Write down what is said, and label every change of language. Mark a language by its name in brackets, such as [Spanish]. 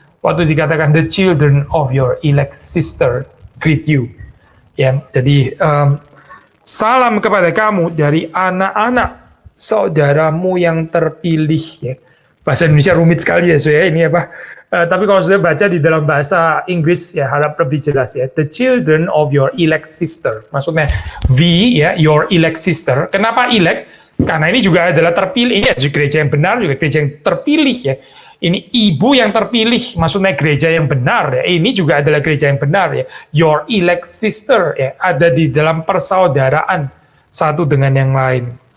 [Indonesian] Waktu dikatakan [English] the children of your elect sister greet you. [Indonesian] Ya, jadi salam kepada kamu dari anak-anak saudaramu yang terpilih ya. Bahasa Indonesia rumit sekali ya, ini tapi kalau sudah baca di dalam bahasa Inggris ya harap lebih jelas ya. [English] The children of your elect sister. [Indonesian] Maksudnya ya, [English] your elect sister. [Indonesian] Kenapa elect? Karena ini juga adalah terpilih. Ini gereja yang benar, juga gereja yang terpilih ya. Ini ibu yang terpilih, maksudnya gereja yang benar ya. Ini juga adalah gereja yang benar ya. [English] Your elect sister [Indonesian] ya, ada di dalam persaudaraan satu dengan yang lain.